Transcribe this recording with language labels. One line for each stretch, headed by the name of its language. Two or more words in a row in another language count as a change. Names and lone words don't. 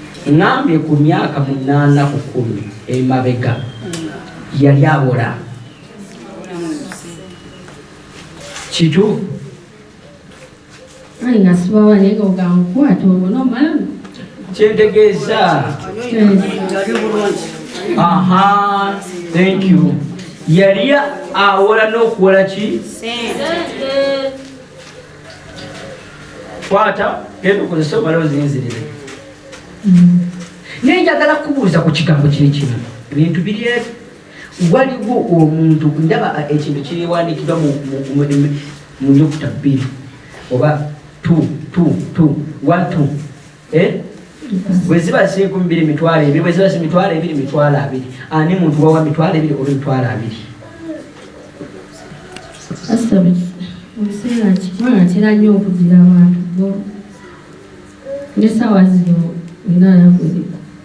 Ganda: Ngambye ku myaka munaana ku kumi emabega, yali awola. Kituufu? Ayi, nga sibawa naye nga ogamba okukwata olwo n'omalamu. Kyentegeeza.
English: Aha, thank you.
Ganda: Yali awola n'okuwola ki? Kwata, genda okozese omale ozinzirire. Mm. Naye njagala kubuuza ku kigambo kiri kino. Ebintu biri ebi. Waliwo omuntu, ndaba, ah, ekintu kiwandiikiddwa mu, mu, mu, mu, mu nnyukuta bbiri.
English: Oba two, two, two, one, two. Eh?
Ganda: Bwe ziba si enkumi bbiri mitwalo ebiri, bwe ziba si mitwalo ebiri, mitwalo abiri. Ani muntu wawa mitwalo ebiri oba emitwalo abiri? Pastor, mu biseera ki, kubanga ntera nnyo okugira abantu, bo, ne ssaawa zino, nina anakuziku.